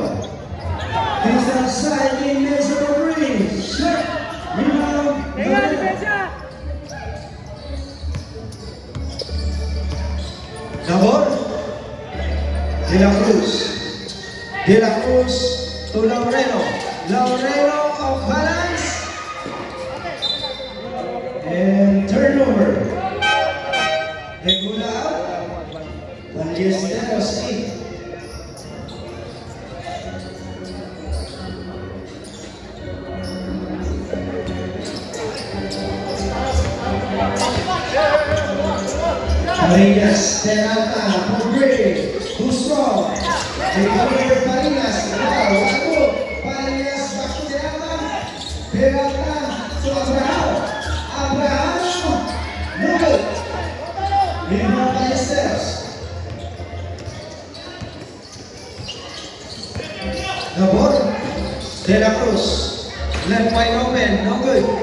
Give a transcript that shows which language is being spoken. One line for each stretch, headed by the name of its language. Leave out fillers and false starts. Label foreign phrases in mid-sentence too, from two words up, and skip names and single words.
English: This outside, Dimenso to Green, shot, rebound, Nabor. De La Cruz to Laureno. Laureno off balance. And turnover. Regula out. Ballesteros in. Parinas, Peralta, Pugre, Busco, recover Parinas, Lago, Parinas, back to Peralta to Abraham, no good, rebound Ballesteros. Nabor, De La Cruz, left wide open, no good.